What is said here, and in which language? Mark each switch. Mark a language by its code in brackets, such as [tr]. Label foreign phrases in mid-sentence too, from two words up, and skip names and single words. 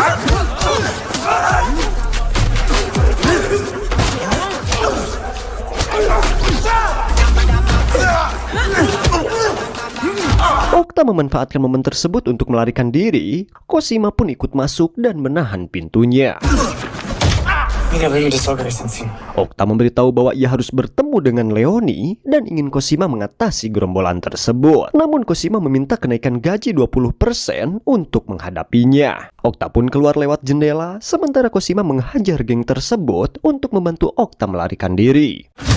[id] Okta memanfaatkan momen tersebut untuk melarikan diri. Cosima pun ikut masuk dan menahan pintunya. [de] Mina will mir das Sorgerecht entziehen. [id] Okta memberitahu bahwa ia harus bertemu dengan Leonie dan ingin Cosima mengatasi gerombolan tersebut. Namun Cosima meminta kenaikan gaji 20% untuk menghadapinya. Okta pun keluar lewat jendela, sementara Cosima menghajar geng tersebut untuk membantu Okta melarikan diri.